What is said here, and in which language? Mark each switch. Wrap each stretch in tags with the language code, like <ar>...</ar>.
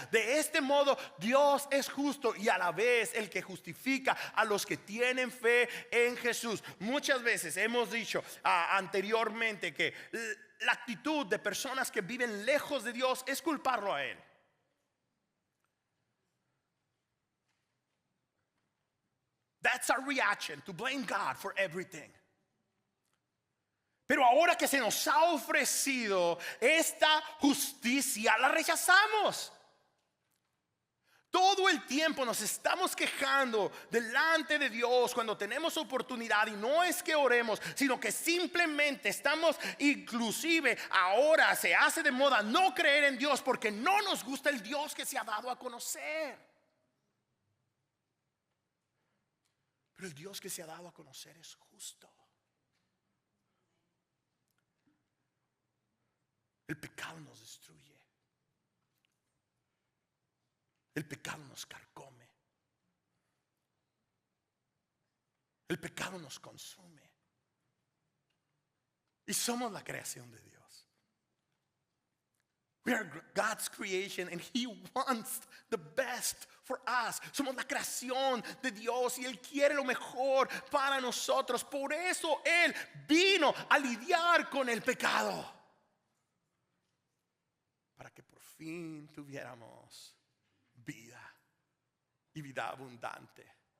<es>De este modo Dios es justo y a la vez el que justifica a los que tienen fe en Jesús. Muchas veces hemos dicho anteriormente que la actitud de personas que viven lejos de Dios es culparlo a Él.</es> <en>That's our reaction, to blame God for everything.</en> <es>Pero ahora que se nos ha ofrecido esta justicia, la rechazamos. Todo el tiempo nos estamos quejando delante de Dios cuando tenemos oportunidad, y no es que oremos, sino que simplemente estamos, inclusive ahora se hace de moda no creer en Dios porque no nos gusta el Dios que se ha dado a conocer. Pero el Dios que se ha dado a conocer es justo. El pecado nos destruye. El pecado nos carcome. El pecado nos consume. Y somos la creación de Dios.</es> <en>We are God's creation and He wants the best for us.</en> <es>Somos la creación de Dios y Él quiere lo mejor para nosotros. Por eso Él vino a lidiar con el pecado, para que por fin tuviéramos vida y vida abundante.</es>